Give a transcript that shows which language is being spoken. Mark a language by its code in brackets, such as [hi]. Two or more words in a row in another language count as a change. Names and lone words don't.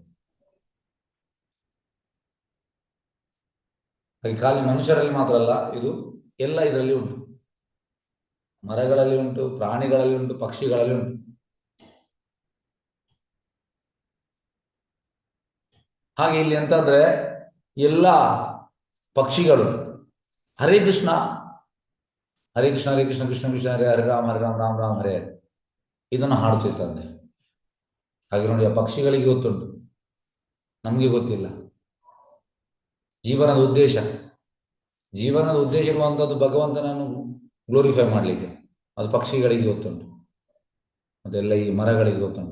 [kn] ಹಾಗೆ ಖಾಲಿ ಮನುಷ್ಯರಲ್ಲಿ ಮಾತ್ರ ಅಲ್ಲ, ಇದು ಎಲ್ಲ ಇದರಲ್ಲಿ ಉಂಟು. ಮರಗಳಲ್ಲಿ ಉಂಟು, ಪ್ರಾಣಿಗಳಲ್ಲಿ ಉಂಟು, ಪಕ್ಷಿಗಳಲ್ಲಿ ಉಂಟು. ಹಾಗೆ ಇಲ್ಲಿ ಎಂತಾದ್ರೆ ಎಲ್ಲ ಪಕ್ಷಿಗಳು ಹರೇ ಕೃಷ್ಣ ಹರೇ ಕೃಷ್ಣ ಹರೇ ಕೃಷ್ಣ ಕೃಷ್ಣ ಕೃಷ್ಣ ಹರೇ ಹರೇ ರಾಮ ಹರೇ ರಾಮ ರಾಮ ರಾಮ ಹರೇ ಹರೇ ಇದನ್ನು ಹಾಡುತ್ತಿತ್ತಂತೆ. ಹಾಗೆ ನೋಡಿ, ಆ ಪಕ್ಷಿಗಳಿಗೆ ಗೊತ್ತುಂಟು, ನಮಗೆ ಗೊತ್ತಿಲ್ಲ. ಜೀವನದ ಉದ್ದೇಶ ಇರುವಂಥದ್ದು ಭಗವಂತನನ್ನು ಗ್ಲೋರಿಫೈ ಮಾಡಲಿಕ್ಕೆ, ಅದು ಪಕ್ಷಿಗಳಿಗೆ ಗೊತ್ತುಂಟು, ಅದೆಲ್ಲ ಈ ಮರಗಳಿಗೆ ಗೊತ್ತುಂಟು.